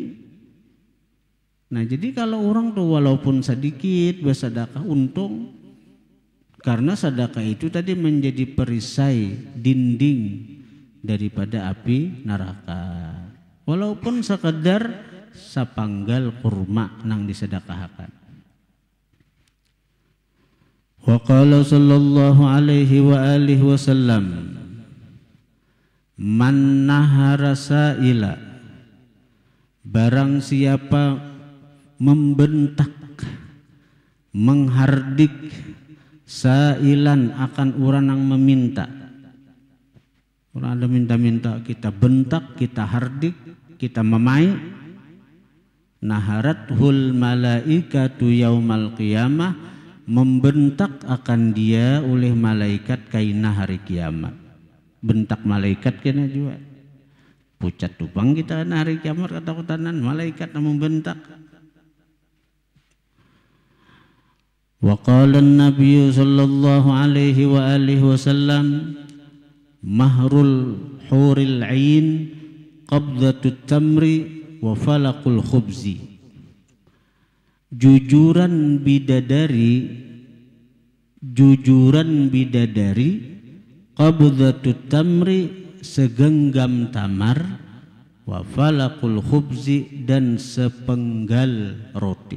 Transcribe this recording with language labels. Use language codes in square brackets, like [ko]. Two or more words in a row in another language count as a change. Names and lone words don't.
[bjn] Nah jadi kalau orang tuh walaupun sedikit bersedekah untung, karena sedekah itu tadi menjadi perisai dinding daripada api neraka. Walaupun sekedar sapanggal kurma nang disedekahkan. [ar] وقال صلى الله عليه وآله وسلم، من نهر سائلا, [bjn] barang siapa membentak, menghardik sailan akan orang yang meminta. Orang ada minta-minta, kita bentak, kita hardik, kita memai. [ar] نهرته الملائكة يوم القيامة, [bjn] membentak akan dia oleh malaikat kaina hari kiamat. Bentak malaikat kena juga. Pucat tupang kita hari kiamat ketakutan malaikat membentak. [ar] وقال النبي صلى الله عليه وآله وسلم, مهر الحور العين قبضة التمر وفلق الخبز. [bjn] Jujuran bidadari [ar] قبضة التمر, [bjn] segenggam tamar, [ar] وفلق الخبز, [bjn] dan sepenggal roti.